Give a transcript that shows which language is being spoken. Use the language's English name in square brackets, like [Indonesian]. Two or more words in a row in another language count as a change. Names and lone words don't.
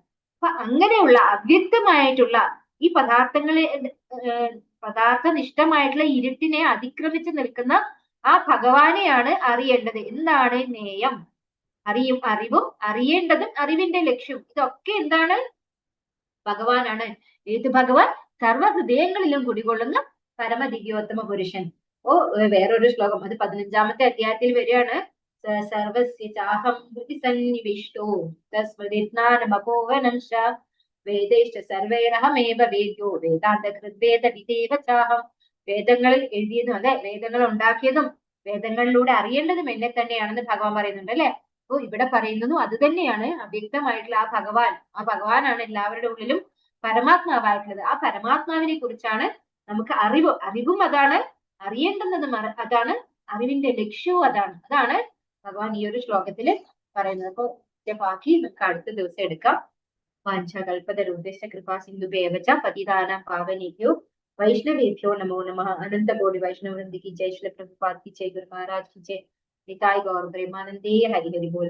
[Malayalam] അപ്പൊ അങ്ങനെയുള്ള അവ്യക്തമായിട്ടുള്ള ഈ പദാർത്ഥനിഷ്ഠമായിട്ടുള്ള ഇരുട്ടിനെ അതിക്രമിച്ച് നിൽക്കുന്ന ആ ഭഗവാനെയാണ് അറിയേണ്ടത്. എന്താണ് നേയം? അറിവും അറിയേണ്ടതും അറിവിന്റെ ലക്ഷ്യവും ഇതൊക്കെ എന്താണ്? ഭഗവാനാണ്. ഏത് ഭഗവാൻ? സർവ്വ ഹൃദയങ്ങളിലും കുടികൊള്ളുന്ന പരമദിവ്യോത്തമ പുരുഷൻ. വേറൊരു ശ്ലോകം, അത് 15ാമത്തെ അധ്യായത്തിൽ വരികയാണ്. [Sanskrit] സർവസ്യ ചാഹം ഹൃദി സന്നിവിഷ്ടോ തസ്മദിജ്ഞാനമപോഹനം ശ വേദൈശ്ച സർവൈരഹമേവ വേദ്യോ വേദാന്തകൃദ്വേദ വിദേവ ചാഹം. [Malayalam] വേദങ്ങളിൽ എഴുതിയതും അല്ലെ, വേദങ്ങൾ ഉണ്ടാക്കിയതും വേദങ്ങളിലൂടെ അറിയേണ്ടതും എന്നെ തന്നെയാണെന്ന് ഭഗവാൻ പറയുന്നുണ്ട് അല്ലെ. അപ്പൊ ഇവിടെ പറയുന്നതും അത് തന്നെയാണ്. അവ്യക്തമായിട്ടുള്ള ആ ഭഗവാനാണ് എല്ലാവരുടെ ഉള്ളിലും പരമാത്മാവായിട്ടുള്ളത്. ആ പരമാത്മാവിനെ കുറിച്ചാണ് നമുക്ക് അറിവും അതാണ്, അറിയേണ്ടുന്നതും അതാണ്, അറിവിന്റെ ലക്ഷ്യവും അതാണ് ഭഗവാൻ ഈ ഒരു ശ്ലോകത്തില് പറയുന്നത്. അപ്പൊ ബാക്കി നമുക്ക് അടുത്ത ദിവസം എടുക്കാം. [Sanskrit] വാഞ്ചാകൽപതരുദ്ദേശ കൃപാ സിന്ധുഭേവച പതിതാനാം പാവനേഭ്യോ വൈഷ്ണവേഭ്യോ നമോ നമഃ. [Hindi] अनंतकोटि वैष्णव वृंद की जय, श्री प्रभुपाद की जय, गुरु महाराज की जय, निताई गौर प्रेमानंदे हरि हरि बोल.